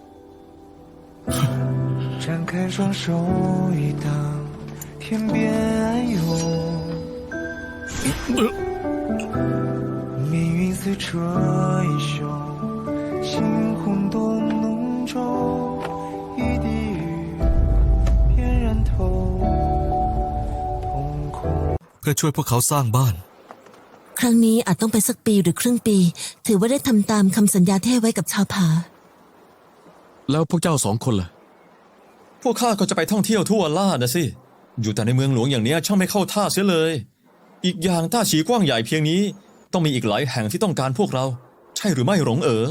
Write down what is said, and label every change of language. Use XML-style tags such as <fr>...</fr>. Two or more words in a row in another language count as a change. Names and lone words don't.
<zh>展开双手一荡，天边暗涌， 命运似追手，猩红的浓皱，一滴雨便染透瞳孔。</zh> <th>เพื่อช่วยพวกเขาสร้างบ้าน ครั้งนี้อาจต้องไปสักปีหรือครึ่งปี ถือว่าได้ทำตามคำสัญญาที่ให้ไว้กับชาวผา แล้วพวกเจ้า2 คนล่ะ พวกข้าก็จะไปท่องเที่ยวทั่วล่านะสิ อยู่แต่ในเมืองหลวงอย่างเนี้ยช่างไม่เข้าท่าเสียเลย อีกอย่างต้าฉีกว้างใหญ่เพียงนี้ ต้องมีอีกหลายแห่งที่ต้องการพวกเรา ใช่หรือไม่หลงเอ๋อ</th>